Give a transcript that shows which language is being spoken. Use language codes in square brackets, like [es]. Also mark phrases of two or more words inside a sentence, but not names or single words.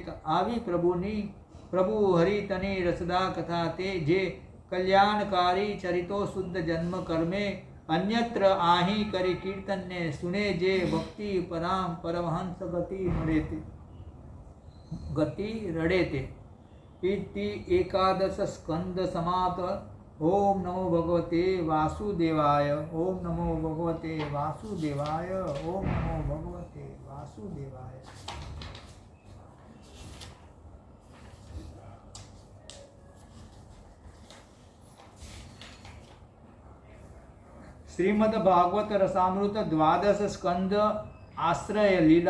[gu] આવી પ્રભુ હરિતની રસદા કથા તે જે કલ્યાણકારી ચરિતો શુદ્ધ જન્મ કર્મે અન્યત્ર આહી કરી કીર્તનને સુને જે ભક્તિ પરમહંસ ગતિ મળે તે ગતિ રડે તે. ઇતિ એકાદશ સ્કંદ સમાપ્ત. [sa] ओम नमो भगवते वासुदेवाय। ओम नमो भगवते वासुदेवाय। ओम नमो भगवते वासुदेवाय। श्रीमद् भागवत रसामृत द्वादश स्कंद आश्रय लीला।